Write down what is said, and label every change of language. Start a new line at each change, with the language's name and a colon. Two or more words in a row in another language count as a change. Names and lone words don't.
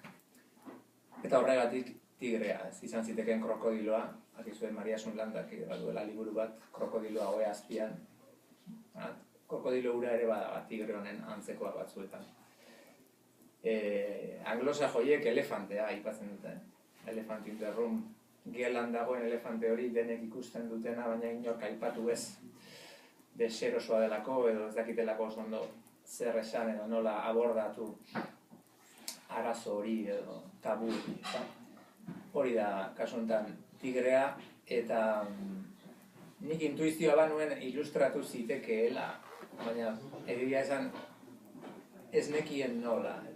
Basque: Eta horregatik tigrea, ez izan zitekeen krokodiloa, akizuen Maria Sunlandak duela liburu bat, krokodiloa ohe azpian. Krokodilo ura ere bada tigre honen antzekoa batzuetan. Anglosajoiek elefantea aipatzen dute.
English: Elefant in the room.
Basque: Gelan dagoen elefante hori denek ikusten dutena, baina inork aipatu ez. Deserosoa delako edo ez dakitelako oso ondo zer esan edo nola abordatu arazo hori edo tabu hori. Hori da, kasu honetan, tigrea, eta nik intuizioa banuen ilustratu zitekeela, baina egia esan ez nekien nola.